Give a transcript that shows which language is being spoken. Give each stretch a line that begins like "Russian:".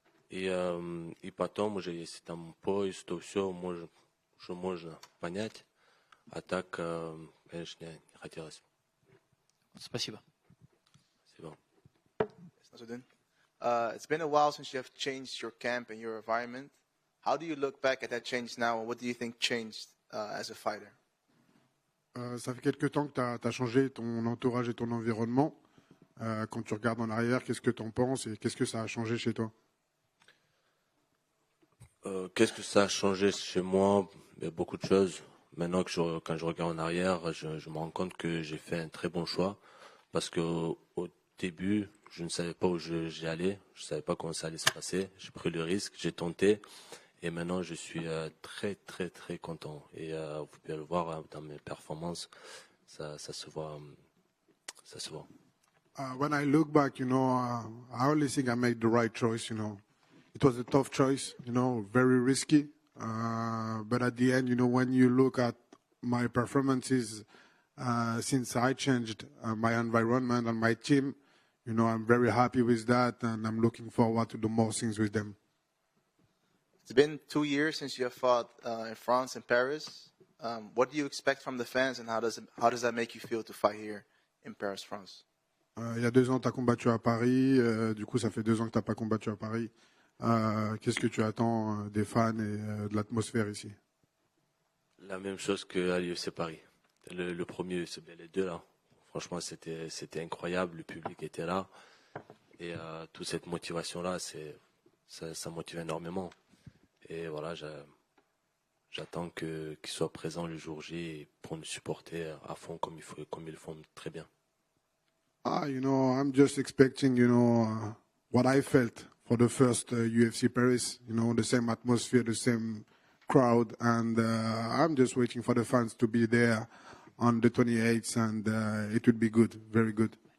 Russian: И потом уже, если там пояс, то все уже можно понять. А так, конечно, не хотелось. Спасибо. Спасибо.
English: It's been a while since you have changed your camp and your environment. How do you look back at that change now, and what do you think changed as a fighter?
French: Ça fait quelques temps que tu as changé ton entourage et ton environnement. Quand tu regardes en arrière, qu'est-ce que tu en penses et qu'est-ce que ça a changé chez toi? Qu'est-ce que ça a changé chez moi? Beaucoup de choses. Maintenant quand je regarde en arrière, je me rends compte que j'ai fait un très bon choix. Parce qu'au début, je ne savais pas où j'y allais. Je ne savais pas comment ça allait se passer. J'ai pris le risque, j'ai tenté. Et maintenant, je suis très, très, très content. Et vous pouvez le voir dans mes performances. Ça se voit. Ça se voit.
English: When I look back, I only think I made the right choice, It was a tough choice, very risky. But at the end, when you look at my performances since I changed my environment and my team, I'm very happy with that, and I'm looking forward to do more things with them. It's been 2 years since you have fought in France and Paris. What do you expect from the fans, and how does that make you feel to fight here in Paris, France?
French: Il y a 2 ans, tu as combattu à Paris. Du coup, ça fait 2 ans que tu n'as pas combattu à Paris. Qu'est-ce que tu attends des fans et de l'atmosphère ici? La même chose qu'à l'UFC Paris. Le premier UFC, les deux là. Franchement, c'était incroyable. Le public était là. Et toute cette motivation-là, ça motive énormément. Et voilà, j'attends qu'ils soient présents le jour J pour nous supporter à fond comme ils le font très bien.
English: I'm just expecting, what I felt for the first UFC Paris. The same atmosphere, the same crowd, and I'm just waiting for the fans to be there on the 28th, and it would be good, very good.